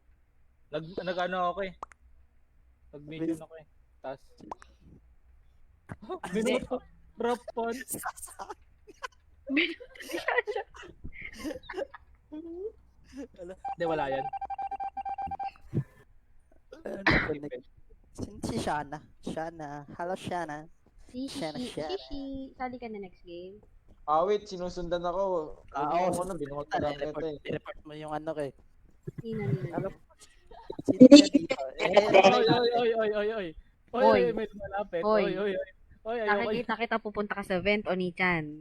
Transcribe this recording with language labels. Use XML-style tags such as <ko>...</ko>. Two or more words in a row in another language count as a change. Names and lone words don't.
<tl>Nag-ano ako eh. Nag-mission ako eh. Tas. Binoto. Rapon. Hindi, wala yan. Si Shana. Shana. Hello Shana. Si Shana, Shishi. Shana. Shishi. Sali ka na next game. Wait, sinusundan ako. Oo, Ano, binuhat ko lang kita eh. I-report mo yung ano kay. Nina. Sino kaya dito? Oy. Oy. May malapit. Oy. Oy. Ayaw ko. Nakikita kita pupunta ka sa vent, Oni-chan.</tl>